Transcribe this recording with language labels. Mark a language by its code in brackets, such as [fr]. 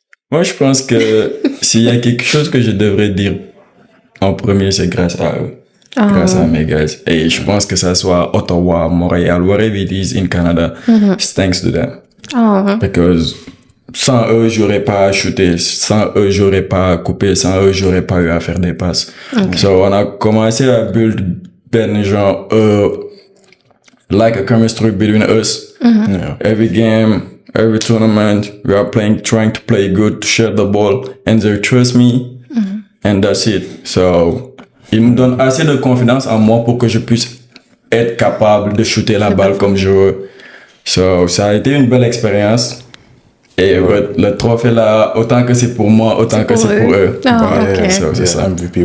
[fr] Moi, je pense que s'il y a quelque chose que je devrais dire en premier, c'est grâce à eux. Grâce à mes gars. Et je pense que ça soit Ottawa, Montréal, [en] wherever it is in Canada, it's thanks to them. [fr] Because sans eux, j'aurais pas shooté, sans eux, j'aurais pas coupé, sans eux, j'aurais pas eu à faire des passes. [en] So, [fr] on a commencé à [en] build genre, like a chemistry between us. Every game, every tournament, we are trying to play good, to share the ball, and they trust me, and that's it. [fr] So, ils me donnent assez de confiance en moi pour que je puisse être capable de shooter la balle comme je veux. So, ça a été une belle expérience. Et le trophée là, autant que c'est pour moi, autant que c'est pour eux. C'est ça, MVP.